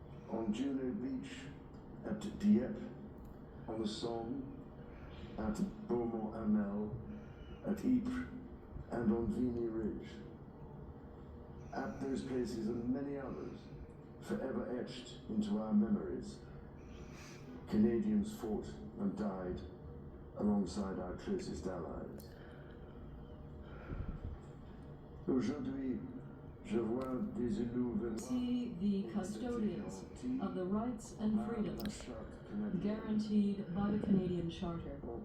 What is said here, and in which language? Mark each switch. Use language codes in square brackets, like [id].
[en] On Juno Beach, at Dieppe, on the Somme, at Beaumont-Hamel, at Ypres, and on Vimy Ridge. At those places and many others, forever etched into our memories, Canadians fought and died alongside our closest allies. [fr] Aujourd'hui, je vois des élus venir. [en] See the custodians of the rights and freedoms guaranteed by the Canadian Charter.